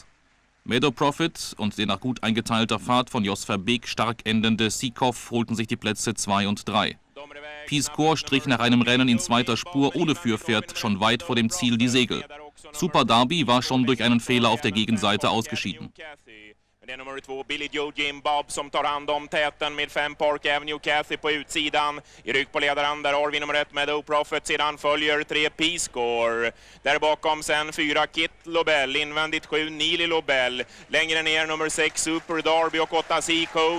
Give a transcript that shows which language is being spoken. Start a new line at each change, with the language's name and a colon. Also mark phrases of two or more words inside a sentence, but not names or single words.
German: Meadow Prophet und der nach gut eingeteilter Fahrt von Jos Verbeek stark endende Seekopf holten sich die Plätze 2 und 3. Peace Corps strich nach einem Rennen in zweiter Spur ohne Führpferd schon weit vor dem Ziel die Segel. Super Derby war schon durch einen Fehler auf der Gegenseite ausgeschieden.
Swedish: Det är nummer 2, Billy Joe Jim Bob som tar hand om täten med 5 Park Avenue Cathy på utsidan. I rygg på ledaren, där har vi nummer 1 Meadow Prophet. Sedan följer 3 Peace Corps. Där bakom sen 4 Kit Lobel, invändigt 7 Neely Lobel. Längre ner nummer 6 Super Derby och 8 Sea Code.